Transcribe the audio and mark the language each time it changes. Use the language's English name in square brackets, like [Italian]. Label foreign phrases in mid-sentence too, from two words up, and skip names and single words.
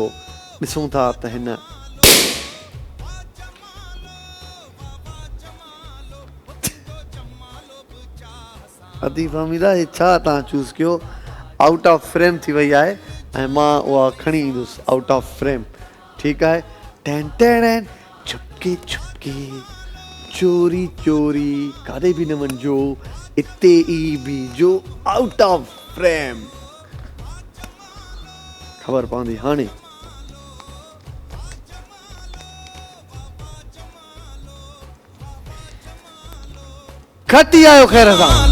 [Sindhi] ॾिसूं था त हिन अदी फ़हमीदा हे छा तव्हां चूज़ कयो, [English] out of frame [Sindhi] थी वई आहे ऐं मां उहा खणी ईंदुसि [English] out of frame. [Sindhi] ठीकु आहे। टेन टेन [Hindi] चुपके चुपके चोरी चोरी [Sindhi] काॾे बि न वञिजो, इते ई बीजो [English] out of frame. [Sindhi] ख़बर पवंदी हाणे। खटी आयो ख़ैर सां।